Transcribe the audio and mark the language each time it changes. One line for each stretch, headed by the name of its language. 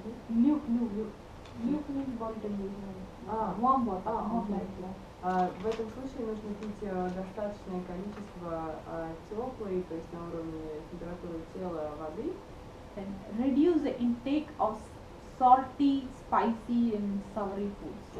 English: Luke means boiled warm water, not окей. like that.
Russian: В этом случае нужно пить достаточное количество теплой, то есть на уровне температуры тела воды,
English: Then reduce the intake of salty, spicy and savory foods.